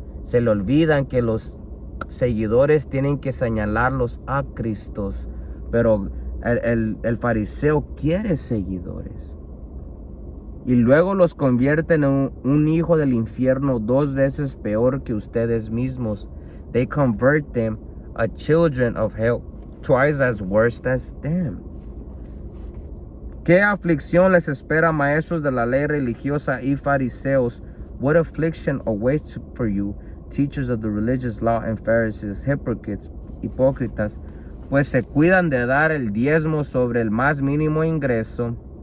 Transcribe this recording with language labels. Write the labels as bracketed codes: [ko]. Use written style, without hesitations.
[es] Se le olvidan que los seguidores tienen que señalarlos a Cristo, pero el fariseo quiere seguidores. Y luego los convierten en un hijo del infierno 2 veces peor que ustedes mismos. [en] They convert them a children of hell twice as worse as them. [es] ¿Qué aflicción les espera, maestros de la ley religiosa y fariseos? [en] What affliction awaits for you, teachers of the religious law and Pharisees, hypocrites, [es] hipócritas, pues se cuidan de dar el diezmo sobre el más mínimo ingreso.